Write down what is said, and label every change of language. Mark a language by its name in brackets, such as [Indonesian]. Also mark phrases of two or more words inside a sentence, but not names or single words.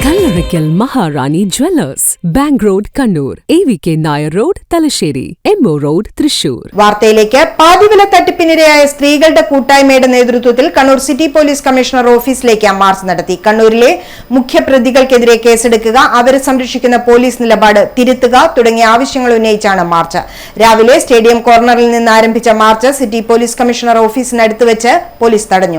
[English] Oracle Maharani Jewellers, Bank Road, Kannur, AVK Nair Road, Talasheri, MO Road, Thrissur. [Malayalam] വാർത്തയിലേക്ക് പാതിവില തട്ടിപ്പിനിരയായ സ്ത്രീകളുടെ കൂട്ടായ്മയുടെ നേതൃത്വത്തിൽ കണ്ണൂർ സിറ്റി പോലീസ് കമ്മീഷണർ ഓഫീസിലേക്ക് മാർച്ച് നടത്തി. കണ്ണൂരിലെ മുഖ്യപ്രതികൾക്കെതിരെ കേസെടുക്കുക, അവരെ സംരക്ഷിക്കുന്ന പോലീസ് നിലപാട് തിരുത്തുക തുടങ്ങിയ ആവശ്യങ്ങൾ ഉന്നയിച്ചാണ് മാർച്ച്. രാവിലെ സ്റ്റേഡിയം കോർണറിൽ നിന്ന് ആരംഭിച്ച മാർച്ച് സിറ്റി പോലീസ് കമ്മീഷണർ ഓഫീസിനടുത്ത് വെച്ച് പോലീസ് തടഞ്ഞു.